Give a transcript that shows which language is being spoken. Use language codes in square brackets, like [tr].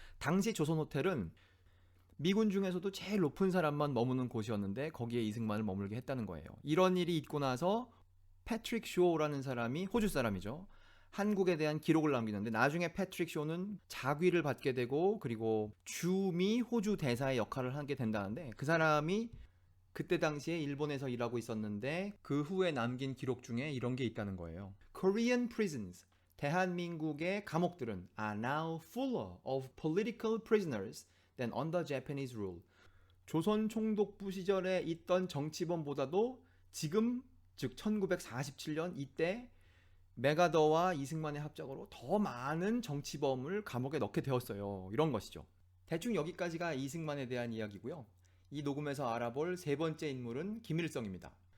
[ko] 당시 조선호텔은 미군 중에서도 제일 높은 사람만 머무는 곳이었는데 거기에 이승만을 머물게 했다는 거예요. 이런 일이 있고 나서 패트릭 쇼라는 사람이 호주 사람이죠. 한국에 대한 기록을 남기는데 나중에 패트릭 쇼는 자귀를 받게 되고 그리고 주미 호주 대사의 역할을 하게 된다는데 그 사람이 그때 당시에 일본에서 일하고 있었는데 그 후에 남긴 기록 중에 이런 게 있다는 거예요. [en] Korean prisons, [ko] 대한민국의 감옥들은 [en] are now fuller of political prisoners than under Japanese rule. [ko] 조선 총독부 시절에 있던 정치범보다도 지금 즉 1947년 이때 메가더와 이승만의 합작으로 더 많은 정치범을 감옥에 넣게 되었어요. 이런 것이죠. 대충 여기까지가 이승만에 대한 이야기고요. 이 녹음에서 알아볼 세 번째 인물은 김일성입니다.